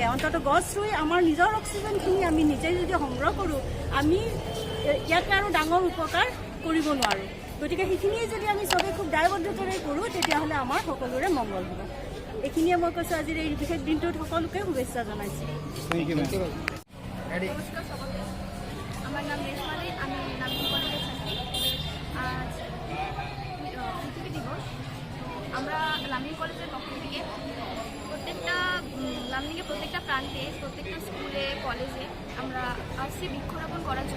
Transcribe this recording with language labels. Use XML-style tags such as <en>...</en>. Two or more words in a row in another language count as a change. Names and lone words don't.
<as>অন্ততঃ গছ ৰুই আমাৰ নিজৰ অক্সিজেনখিনি আমি নিজে যদি সংগ্ৰহ কৰোঁ আমি ইয়াতকৈ আৰু ডাঙৰ উপকাৰ কৰিব নোৱাৰোঁ। গতিকে সেইখিনিয়ে যদি আমি চবেই খুব দায়বদ্ধতাৰে কৰোঁ তেতিয়াহ'লে আমাৰ সকলোৰে মংগল হ'ব। এইখিনিয়ে মই কৈছোঁ আজিৰ এই বিশেষ দিনটোত সকলোকে শুভেচ্ছা জনাইছোঁ।</as> <bn>আমার নাম রেশমালি, আমি লামডিং কলেজের ছাত্রী। আজ পৃথিবী দিবস। আমরা লামডিং কলেজের পক্ষ থেকে লামডিংয়ের প্রত্যেকটা প্রান্তে, প্রত্যেকটা স্কুলে, কলেজে আমরা আসছি বৃক্ষরোপণ করার জন্য।</bn>